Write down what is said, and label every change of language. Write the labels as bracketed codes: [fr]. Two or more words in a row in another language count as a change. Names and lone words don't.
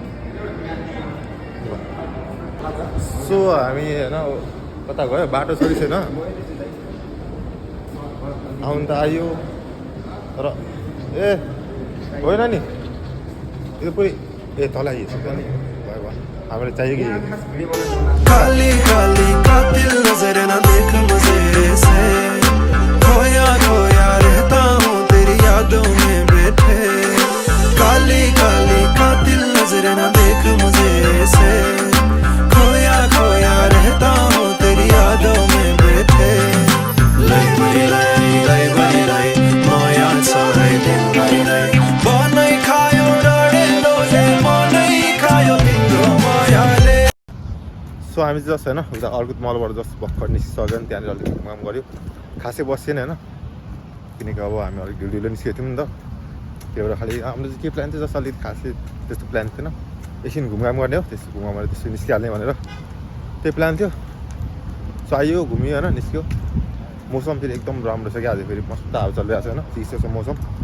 [ne] सो हामी होइन कता गयो बाटो छोडी छैन आउनु त आयो तर ए होइन नि यो पुरै ए तल आइसक्यो नि भयो भयो हामीलाई चाहियो कि [hi] काली काली कातिल नजर न देख मुझे ऐसे खोया खोया रहता हूँ तेरी यादों में बैठे काली काली कातिल नजर न देख मुझे ऐसे खोया खोया रहता हूँ तेरी यादों में बैठे [ne] लै बड़ी लै माया छ है तिमीलाई नै बनै खायो डढेलो जे मनै खायो तिम्रो मायाले सो हामी चाहिँ जस्ट होइन उता अर्को मलबाट जस्ट भर्खर निस्किसक्यो नि त्यहाँनिर अलिक काम गऱ्यो खासै बसेन होइन किनकि अब हामी अलिक ढिलो निस्केको थियौँ नि त त्यही भएर खालि हाम्रो चाहिँ के प्लान थियो जस्तो अलिक खासै त्यस्तो प्लान थिएन एकछिन घुमघाम गर्ने हो त्यस्तो घुमघामबाट त्यस्तो निस्किहाल्ने भनेर त्यही प्लान थियो सो आइयो घुमियो होइन निस्क्यो मौसम फेरि एकदम राम्रो छ क्या आज फेरि मस्त हावा चलिरहेको छ होइन चिसो छ मौसम